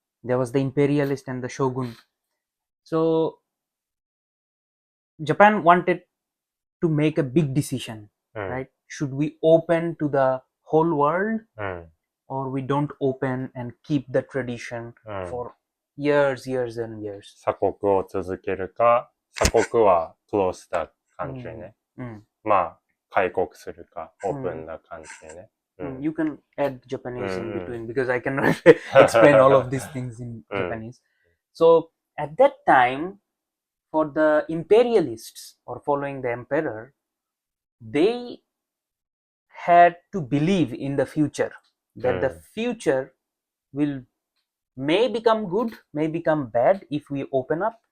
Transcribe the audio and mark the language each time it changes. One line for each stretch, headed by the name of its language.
English: there was the imperialist and the shogun. So Japan wanted to make a big decision,
Japanese: うん。
English: right? Should we open to the whole world
Japanese: うん。
English: or we don't open and keep the tradition
Japanese: うん。
English: for years, years and years?
Japanese: 鎖国を続けるか、鎖国は
English: close the country
Japanese: ね。まあ、開国するか、
English: open the country
Japanese: ね。
English: You can add Japanese in between because I cannot
Japanese: うん。
English: explain all of these things in Japanese. So at that time, for the imperialists or following the emperor, they had to believe in the future, that the future may become good, may become bad if we open up.